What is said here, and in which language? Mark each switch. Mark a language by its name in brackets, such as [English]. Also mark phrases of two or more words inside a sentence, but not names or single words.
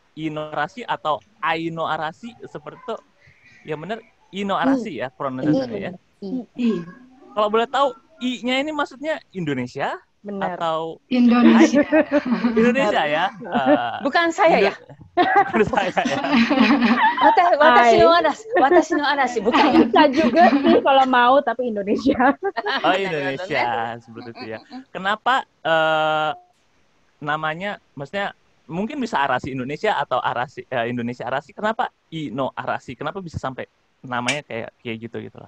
[Indonesian] Ino Arashi atau Aino Arashi seperti itu? Ya bener, Ino Arashi ya pronunciation-nya ya. Kalau boleh tahu, I-nya ini maksudnya Indonesia? Benar. Atau Indonesia. Indonesia ya? Bukan saya ya? Bukan saya ya? [Japanese] 私の嵐, [Indonesian] bukan ya? Bisa juga sih kalau mau, tapi Indonesia. Oh, Indonesia, seperti itu ya. Kenapa namanya, maksudnya mungkin bisa Arashi Indonesia atau Arashi Indonesia Arashi. Kenapa Ino Arashi? Kenapa bisa sampai namanya kayak gitu lah?